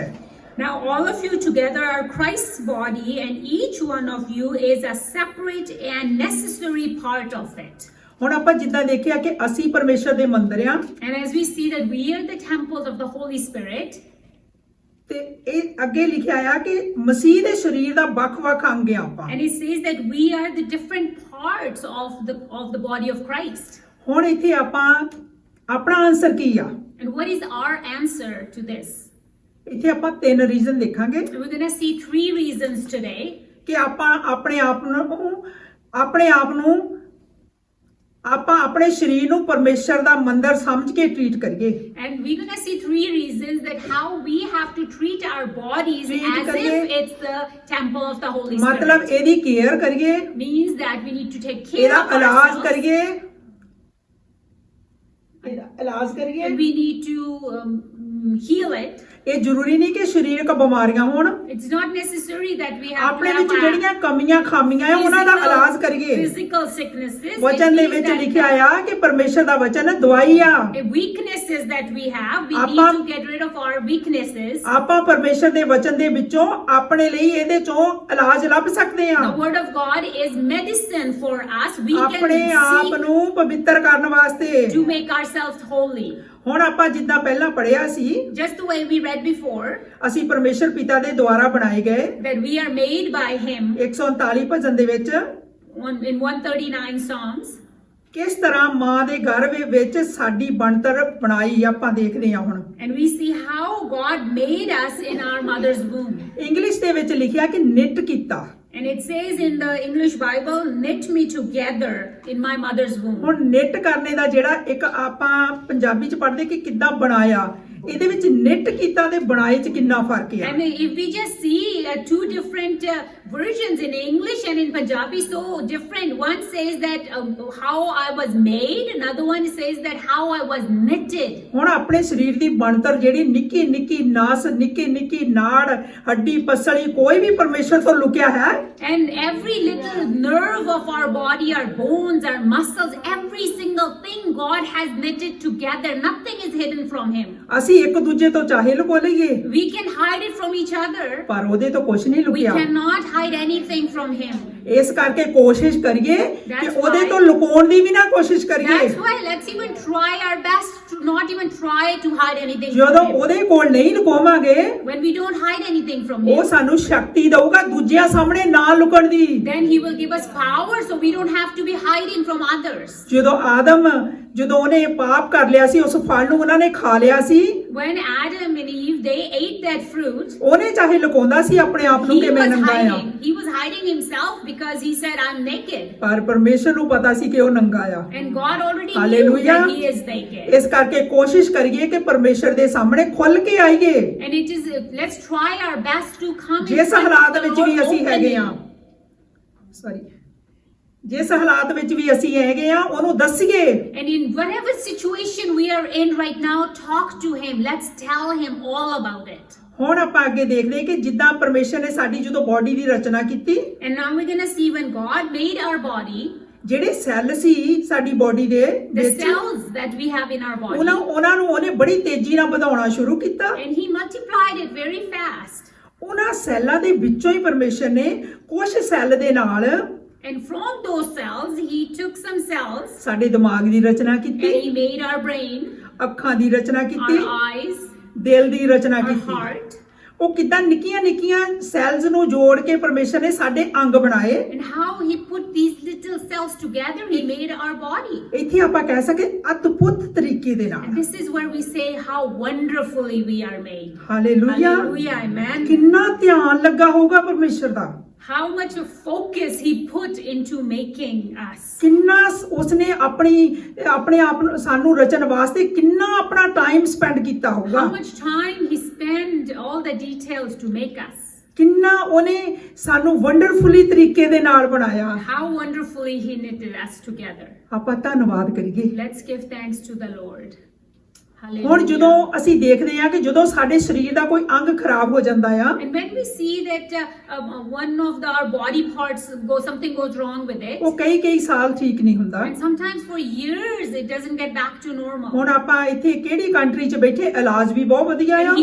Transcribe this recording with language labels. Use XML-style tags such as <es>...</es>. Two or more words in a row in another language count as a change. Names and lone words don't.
<en>Now all of you together are Christ's body, and each one of you is a separate and necessary part of it.</en> <pa>ਹੁਣ ਆਪਾਂ ਜਿੱਦਾਂ ਦੇਖਿਆ ਕਿ ਅਸੀਂ ਪਰਮੇਸ਼ਰ ਦੇ ਮੰਦਰ ਆ</pa> <en>And as we see that we are the temples of the Holy Spirit,</en> <pa>ਤੇ ਇਹ ਅੱਗੇ ਲਿਖਿਆ ਆ ਕਿ ਮਸੀਹ ਦੇ ਸਰੀਰ ਦਾ ਵੱਖ-ਵੱਖ ਅੰਗ ਆ ਆਪਾਂ।</pa> <en>and it says that we are the different parts of the body of Christ.</en> <pa>ਹੁਣ ਇੱਥੇ ਆਪਾਂ ਆਪਣਾ ਆਨਸਰ ਕੀ ਆ?</pa> <en>And what is our answer to this?</en> <pa>ਇੱਥੇ ਆਪਾਂ 3 ਰੀਜ਼ਨ ਦੇਖਾਂਗੇ</pa> <en>And we're going to see 3 reasons today.</en> <pa>ਕਿ ਆਪਾਂ ਆਪਣੇ ਆਪ ਨੂੰ ਆਪਾਂ ਆਪਣੇ ਸਰੀਰ ਨੂੰ ਪਰਮੇਸ਼ਰ ਦਾ ਮੰਦਰ ਸਮਝ ਕੇ ਟ੍ਰੀਟ ਕਰੀਏ।</pa> <en>And we're going to see 3 reasons that how we have to treat our bodies Treat as</en> <pa>करिए।</pa> <en>if it's the temple of the Holy</en> <pa>ਮਤਲਬ</pa> <en>Spirit.</en> <pa>ਇਹਦੀ ਕੇਅਰ ਕਰੀਏ,</pa> <en>Means that we need to take care</en> <pa>ਇਹਦਾ</pa> <en>of</en> <pa>ਇਲਾਜ</pa> <en>ourselves,</en> <pa>ਕਰੀਏ, ਇਹਦਾ ਇਲਾਜ ਕਰੀਏ।</pa> <en>and we need to heal it.</en> <pa>ਇਹ ਜ਼ਰੂਰੀ ਨਹੀਂ ਕਿ ਸਰੀਰਕ ਬਿਮਾਰੀਆਂ ਹੋਣ,</pa> <en>It's not necessary that we have to</en> <pa>ਆਪਣੇ</pa> <en>have</en> <pa>ਵਿੱਚ ਜਿਹੜੀਆਂ ਕਮੀਆਂ ਖਾਮੀਆਂ ਆ ਉਹਨਾਂ ਦਾ ਇਲਾਜ ਕਰੀਏ।</pa> <en>physical sicknesses. It</en> <pa>ਵਚਨ ਦੇ</pa> <en>means</en> <pa>ਵਿੱਚ</pa> <en>that</en> <pa>ਲਿਖਿਆ ਆ ਕਿ ਪਰਮੇਸ਼ਰ ਦਾ ਵਚਨ ਦਵਾਈ ਆ।</pa> <en>the weaknesses that we have, we need</en> <pa>ਆਪਾਂ-</pa> <en>to get rid of our weaknesses.</en> <pa>ਆਪਾਂ ਪਰਮੇਸ਼ਰ ਦੇ ਵਚਨ ਦੇ ਵਿੱਚੋਂ ਆਪਣੇ ਲਈ ਇਹਦੇ ਚੋਂ ਇਲਾਜ ਲੱਭ ਸਕਦੇ ਆ।</pa> <en>The word of God is medicine for us. We</en> <pa>ਆਪਣੇ</pa> <en>can</en> <pa>ਆਪ</pa> <en>seek</en> <pa>ਨੂੰ ਪਵਿੱਤਰ ਕਰਨ ਵਾਸਤੇ।</pa> <en>to make ourselves holy.</en> <pa>ਹੁਣ ਆਪਾਂ ਜਿੱਦਾਂ ਪਹਿਲਾਂ ਪੜਿਆ ਸੀ,</pa> <en>Just the way we read before,</en> <pa>ਅਸੀਂ ਪਰਮੇਸ਼ਰ ਪਿਤਾ ਦੇ ਦੁਆਰਾ ਬਣਾਏ ਗਏ।</pa> <en>that we are made by Him</en> <pa>139 ਭਜਨ ਦੇ ਵਿੱਚ</pa> <en>in 139 Psalms.</en> <pa>ਕਿਸ ਤਰ੍ਹਾਂ ਮਾਂ ਦੇ ਗਰਭ ਵਿੱਚ ਸਾਡੀ ਬਣਤਰ ਬਣਾਈ ਆਪਾਂ ਦੇਖਦੇ ਹਾਂ ਹੁਣ।</pa> <en>And we see how God made us in our mother's womb.</en> <pa>ਇੰਗਲਿਸ਼ ਦੇ ਵਿੱਚ ਲਿਖਿਆ ਕਿ ਨਿਟ ਕੀਤਾ।</pa> <en>And it says in the English Bible, knit me together in my mother's womb.</en> <pa>ਹੁਣ ਨਿਟ ਕਰਨੇ ਦਾ ਜਿਹੜਾ ਇੱਕ ਆਪਾਂ ਪੰਜਾਬੀ ਚ ਪੜ੍ਹਦੇ ਕਿ ਕਿੱਦਾਂ ਬਣਾਇਆ, ਇਹਦੇ ਵਿੱਚ ਨਿਟ ਕੀਤਾ ਤੇ ਬਣਾਏ ਚ ਕਿੰਨਾ ਫਰਕ ਆ।</pa> <en>And if we just see 2 different versions in English and in Punjabi, so different. One says that how I was made, another one says that how I was knitted.</en> <pa>ਹੁਣ ਆਪਣੇ ਸਰੀਰ ਦੀ ਬਣਤਰ ਜਿਹੜੀ ਨਿੱਕੀ ਨਿੱਕੀ ਨਸ, ਨਿੱਕੀ ਨਿੱਕੀ ਨਾੜ, ਹੱਡੀ ਪਸਲੀ ਕੋਈ ਵੀ ਪਰਮੇਸ਼ਰ ਤੋਂ ਲੁਕਿਆ ਹੈ।</pa> <en>And every little nerve of our body, our bones, our muscles, every single thing God has knitted together. Nothing is hidden from him.</en> <pa>ਅਸੀਂ ਇੱਕ ਦੂਜੇ ਤੋਂ ਚਾਹੇ ਲੁਕੋ ਲਈਏ,</pa> <en>We can hide it from each other.</en> <pa>ਪਰ ਉਹਦੇ ਤੋਂ ਕੁਝ ਨਹੀਂ</pa> <en>We</en> <pa>ਲੁਕਿਆ।</pa> <en>cannot hide anything from him.</en> <pa>ਇਸ ਕਰਕੇ ਕੋਸ਼ਿਸ਼ ਕਰੀਏ ਕਿ</pa> <en>That's</en> <pa>ਉਹਦੇ</pa> <en>why-</en> <pa>ਤੋਂ ਲੁਕਾਉਣ ਦੀ ਵੀ ਨਾ ਕੋਸ਼ਿਸ਼ ਕਰੀਏ।</pa> <en>That's why let's even try our best to not even try to hide anything</en> <pa>ਜਦੋਂ</pa> <en>from him.</en> <pa>ਉਹਦੇ ਕੋਲ ਨਹੀਂ ਲੁਕਾਵਾਂਗੇ,</pa> <en>When we don't hide anything from</en> <pa>ਉਹ</pa> <en>him,</en> <pa>ਸਾਨੂੰ ਸ਼ਕਤੀ ਦਊਗਾ ਦੂਜਿਆਂ ਸਾਹਮਣੇ ਨਾ ਲੁਕਣ ਦੀ।</pa> <en>then he will give us power so we don't have to be hiding from others.</en> <pa>ਜਦੋਂ ਉਹਨੇ ਪਾਪ ਕਰ ਲਿਆ ਸੀ, ਉਸ ਫਲ ਨੂੰ ਉਹਨਾਂ ਨੇ ਖਾ ਲਿਆ ਸੀ,</pa> <en>When Adam and Eve, they ate that fruit,</en> <pa>ਉਹਨੇ ਚਾਹੇ ਲੁਕਾਉਂਦਾ ਸੀ ਆਪਣੇ ਆਪ ਨੂੰ</pa> <en>he</en> <pa>ਕਿ ਮੈਂ</pa> <en>was</en> <pa>ਨੰਗਾ ਆ,</pa> <en>hiding. He was hiding himself because he said, I'm naked.</en> <pa>ਪਰ ਪਰਮੇਸ਼ਰ ਨੂੰ ਪਤਾ ਸੀ ਕਿ ਉਹ ਨੰਗਾ ਆ।</pa> <en>And God already knew Hallelujah. that he is naked.</en> <pa>ਇਸ ਕਰਕੇ ਕੋਸ਼ਿਸ਼ ਕਰੀਏ ਕਿ ਪਰਮੇਸ਼ਰ ਦੇ ਸਾਹਮਣੇ ਖੁੱਲ ਕੇ ਆਈਏ।</pa> <en>And it is, let's try our best to come in</en> <pa>ਜਿਸ</pa> <en>front of</en> <pa>ਹਾਲਾਤ</pa> <en>the</en> <pa>ਵਿੱਚ</pa> <en>Lord</en> <pa>ਵੀ ਅਸੀਂ ਹੈਗੇ ਆ,</pa> <en>openly.</en> <pa>ਜਿਸ ਹਾਲਾਤ ਵਿੱਚ ਵੀ ਅਸੀਂ ਹੈਗੇ ਆ, ਉਹਨੂੰ ਦੱਸੀਏ।</pa> <en>And in whatever situation we are in right now, talk to him. Let's tell him all about it.</en> <pa>ਹੁਣ ਆਪਾਂ ਅੱਗੇ ਦੇਖਦੇ ਹਾਂ ਕਿ ਜਿੱਦਾਂ ਪਰਮੇਸ਼ਰ ਨੇ ਸਾਡੀ ਜਦੋਂ ਬਾਡੀ ਦੀ ਰਚਨਾ ਕੀਤੀ,</pa> <en>And now we're going to see when God made our body,</en> <pa>ਜਿਹੜੇ ਸੈੱਲ ਸੀ ਸਾਡੀ ਬਾਡੀ ਦੇ</pa> <en>the</en> <pa>ਵਿੱਚ,</pa> <en>cells that we have in our body,</en> <pa>ਉਹਨਾਂ ਨੂੰ ਉਹਨੇ ਬੜੀ ਤੇਜ਼ੀ ਨਾਲ ਵਧਾਉਣਾ ਸ਼ੁਰੂ ਕੀਤਾ।</pa> <en>and he multiplied it very fast.</en> <pa>ਉਹਨਾਂ ਸੈੱਲਾਂ ਦੇ ਵਿੱਚੋਂ ਹੀ ਪਰਮੇਸ਼ਰ ਨੇ ਕੁਝ ਸੈੱਲ ਦੇ ਨਾਲ</pa> <en>And from those cells, he took some cells</en> <pa>ਸਾਡੇ ਦਿਮਾਗ ਦੀ ਰਚਨਾ</pa> <en>and</en> <pa>ਕੀਤੀ,</pa> <en>he made our brain,</en> <pa>ਅੱਖਾਂ ਦੀ ਰਚਨਾ ਕੀਤੀ,</pa> <en>our eyes,</en> <pa>ਦਿਲ ਦੀ ਰਚਨਾ</pa> <en>our</en> <pa>ਕੀਤੀ।</pa> <en>heart,</en> <pa>ਉਹ ਕਿਦਾਂ ਨਿੱਕੀਆਂ ਨਿੱਕੀਆਂ ਸੈਲਸ ਨੂੰ ਜੋੜ ਕੇ ਪਰਮੇਸ਼ਰ ਨੇ ਸਾਡੇ ਅੰਗ ਬਣਾਏ।</pa> <en>and how he put these little cells together, he made our body.</en> <pa>ਇੱਥੇ ਆਪਾਂ ਕਹਿ ਸਕੇ ਅਦਭੁਤ ਤਰੀਕੇ ਦੇ ਨਾਲ।</pa> <en>And this is where we say how wonderfully we are made. ਹਾਲੇਲੂਇਆ। Hallelujah, amen.</en> <pa>ਕਿੰਨਾ ਧਿਆਨ ਲੱਗਾ ਹੋਊਗਾ ਪਰਮੇਸ਼ਰ ਦਾ,</pa> <en>How much of focus he put into making us.</en> <pa>ਕਿੰਨਾ ਉਸਨੇ ਆਪਣੇ ਆਪ ਨੂੰ ਸਾਨੂੰ ਰਚਣ ਵਾਸਤੇ ਕਿੰਨਾ ਆਪਣਾ</pa> <en>time spend</en> <pa>ਕੀਤਾ ਹੋਊਗਾ,</pa> <en>How much time he spent, all the details to make us.</en> <pa>ਕਿੰਨਾ ਉਹਨੇ ਸਾਨੂੰ ਵੰਡਰਫੁਲੀ ਤਰੀਕੇ ਦੇ ਨਾਲ ਬਣਾਇਆ।</pa> <en>How wonderfully he knitted us together.</en> <pa>ਆਪਾਂ ਧੰਨਵਾਦ ਕਰੀਏ।</pa> <en>Let's give thanks to the Lord.</en> <pa>ਹੁਣ ਜਦੋਂ</pa> <en>Hallelujah.</en> <pa>ਅਸੀਂ ਦੇਖਦੇ ਹਾਂ ਕਿ ਜਦੋਂ ਸਾਡੇ ਸਰੀਰ ਦਾ ਕੋਈ ਅੰਗ ਖਰਾਬ ਹੋ ਜਾਂਦਾ ਆ,</pa> <en>And when we see that one of our body parts something goes wrong with it, ਉਹ ਕਈ ਸਾਲ ਠੀਕ ਨਹੀਂ ਹੁੰਦਾ। and sometimes for years it doesn't get back to normal.</en> <pa>ਹੁਣ ਆਪਾਂ ਇੱਥੇ ਕਿਹੜੀ ਕੰਟਰੀ 'ਚ ਬੈਠੇ, ਇਲਾਜ ਵੀ ਬਹੁਤ ਵਧੀਆ ਆ।</pa>